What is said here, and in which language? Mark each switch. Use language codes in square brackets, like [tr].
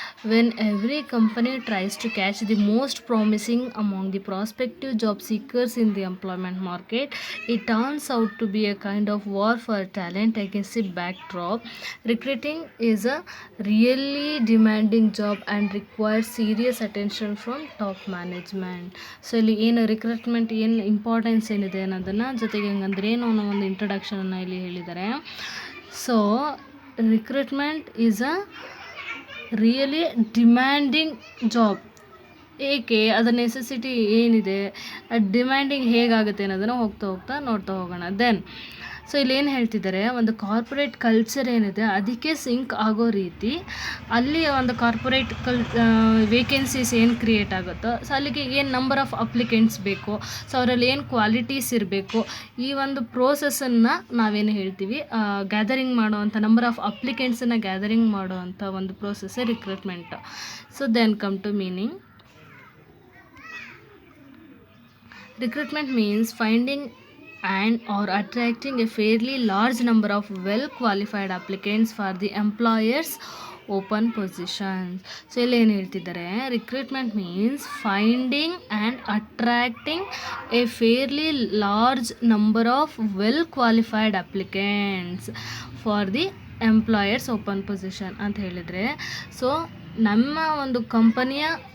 [en] When every company tries to catch the most promising among the prospective job seekers in the employment market, it turns out to be a kind of war for talent against a backdrop. Recruiting is a really demanding job and requires serious attention from top management. [kn] So ಇಲ್ಲಿ ಏನು recruitment ಏನು importance ಏನಿದೆ ಅನ್ನೋದನ್ನು ಜೊತೆಗೆ ಹಂಗಂದ್ರೆ ಏನು ಅನ್ನೋ ಒಂದು ಇಂಟ್ರಡಕ್ಷನನ್ನು ಇಲ್ಲಿ ಹೇಳಿದ್ದಾರೆ. [en] So recruitment is a really demanding job. [kn] ಏಕೆ ಅದರ ನೆಸೆಸಿಟಿ ಏನಿದೆ, ಡಿಮ್ಯಾಂಡಿಂಗ್ ಹೇಗಾಗುತ್ತೆ ಅನ್ನೋದನ್ನು ಹೋಗ್ತಾ ನೋಡ್ತಾ ಹೋಗೋಣ. ದೆನ್ ಸೊ ಇಲ್ಲಿ ಏನು ಹೇಳ್ತಿದ್ದಾರೆ, ಒಂದು ಕಾರ್ಪೊರೇಟ್ ಕಲ್ಚರ್ ಏನಿದೆ ಅದಕ್ಕೆ ಸಿಂಕ್ ಆಗೋ ರೀತಿ ಅಲ್ಲಿ ಒಂದು ಕಾರ್ಪೊರೇಟ್ ವೇಕೆನ್ಸೀಸ್ ಏನು ಕ್ರಿಯೇಟ್ ಆಗುತ್ತೋ, ಸೊ ಅಲ್ಲಿಗೆ ಏನು ನಂಬರ್ ಆಫ್ ಅಪ್ಲಿಕೆಂಟ್ಸ್ ಬೇಕು, ಸೊ ಅವರಲ್ಲಿ ಏನು ಕ್ವಾಲಿಟೀಸ್ ಇರಬೇಕು, ಈ ಒಂದು ಪ್ರೋಸೆಸ್ಸನ್ನು ನಾವೇನು ಹೇಳ್ತೀವಿ ಗ್ಯಾದರಿಂಗ್ ಮಾಡುವಂಥ ನಂಬರ್ ಆಫ್ ಅಪ್ಲಿಕೆಂಟ್ಸನ್ನು ಗ್ಯಾದರಿಂಗ್ ಮಾಡುವಂಥ ಒಂದು ಪ್ರೋಸೆಸ್ಸೇ recruitment. [en] So then come to meaning. Recruitment means finding and or attracting a fairly large number of well-qualified applicants for the employer's open positions. [kn] So ಇಲ್ಲಿ ಏನು ಹೇಳ್ತಿದ್ದಾರೆ, [en] recruitment means finding and attracting a fairly large number of well qualified applicants for the employer's open position [kn] ಅಂತ ಹೇಳಿದರೆ, so ನಮ್ಮ ಒಂದು ಕಂಪನಿಯ